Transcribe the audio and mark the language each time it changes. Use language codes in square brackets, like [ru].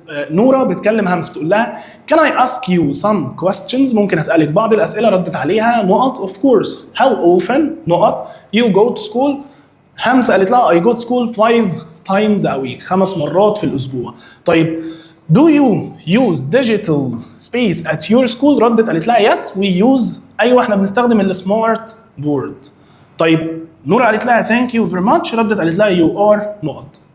[ar] نورا بتكلم همس بتقول لها [en] can I ask you some questions؟ [ar] ممكن اسالك بعض الاسئله. ردت عليها نقط [en] of course. how often [ar] نقط [en] you go to school؟ [ar] همس قالت لها [en] I go to school 5 times a week، [ar] 5 مرات في الاسبوع. طيب [en] do you use digital space at your school؟ [ar] ردت قالت لها [en] yes we use. [ar] ايوه احنا بنستخدم السمارت بورد. طيب نورا قالت لها [en] thank you very much، [ar] ردت قالت لها [en] you are [ar] نقط.